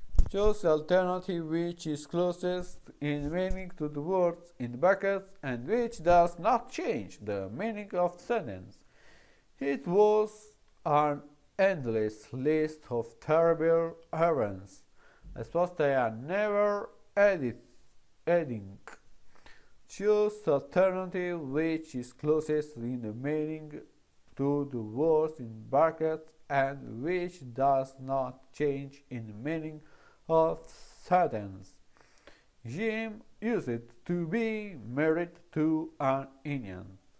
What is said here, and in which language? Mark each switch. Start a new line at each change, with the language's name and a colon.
English: Choose the alternative which is closest in meaning to the words in brackets and which does not change the meaning of the sentence. It was an endless list of terrible events.
Italian: Risposta è
English: never ending. Choose the alternative which is closest in the meaning to the words in brackets and which does not change in the meaning of sentence. Jim used to be married to an Indian.